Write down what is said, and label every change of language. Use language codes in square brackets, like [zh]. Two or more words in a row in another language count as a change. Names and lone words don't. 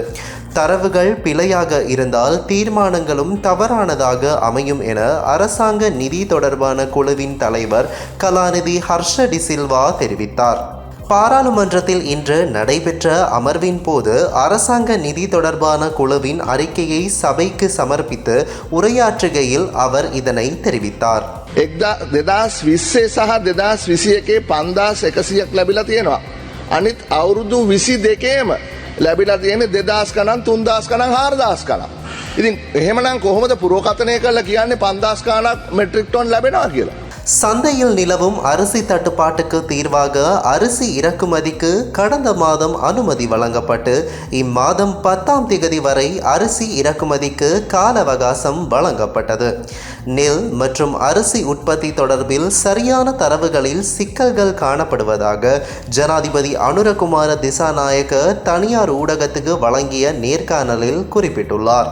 [ta] தரவுகள் பிழையாக இருந்தால் தீர்மானங்களும் தவறானதாக அமையும் என அரசாங்க நிதி தொடர்பான குழுவின் தலைவர் கலாநிதி ஹர்ஷ டிசில்வா தெரிவித்தார். பாராளுமன்றத்தில் இன்று நடைபெற்ற அமர்வின் போது அரசாங்க நிதி தொடர்பான குழுவின் அறிக்கையை சபைக்கு சமர்ப்பித்து உரையாற்றுகையில் அவர் இதனை தெரிவித்தார். [si] 2020 සහ 2021 5,100ක් ලැබිලා තියෙනවා. අනිත් අවුරුදු 22ේම ලැබිලා තියෙන්නේ 2,000 ගණන් 3,000 ගණන් 4,000 ගණන්. ඉතින් එහෙමනම් කොහොමද පුරෝකථනය කරලා කියන්නේ 5,000 ගණක් [en] metric ton [si] ලැබෙනවා කියලා? [ta] சந்தையில் நிலவும் அரிசி தட்டுப்பாட்டுக்கு தீர்வாக அரிசி இறக்குமதிக்கு கடந்த மாதம் அனுமதி வழங்கப்பட்டு இம்மாதம் 10ஆம் தேதி வரை அரிசி இறக்குமதிக்கு கால அவகாசம் வழங்கப்பட்டது. நெல் மற்றும் அரிசி உற்பத்தி தொடர்பில் சரியான தரவுகளில் சிக்கல்கள் காணப்படுவதாக ஜனாதிபதி அனுரகுமார திசாநாயக்க தனியார் ஊடகத்துக்கு வழங்கிய நேர்காணலில் குறிப்பிட்டுள்ளார்.